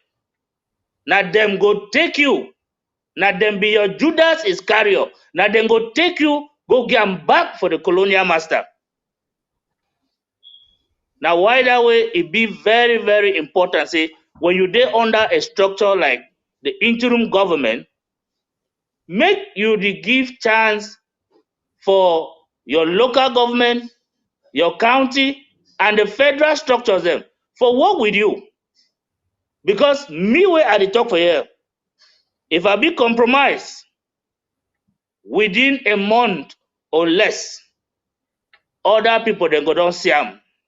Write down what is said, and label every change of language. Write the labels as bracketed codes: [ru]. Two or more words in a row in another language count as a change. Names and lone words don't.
[pcm] Now them go take you. Now them be your Judas Iscariot. Now them go take you, go get them back for the colonial master. Now, why that way? It be very, very important. Say, when you dey under a structure like the interim government, make you dey give chance for your local government, your county, and the federal structures them for work with you. Because me wey I dey talk for here, if I be compromised within a month or less, other people then go don see am.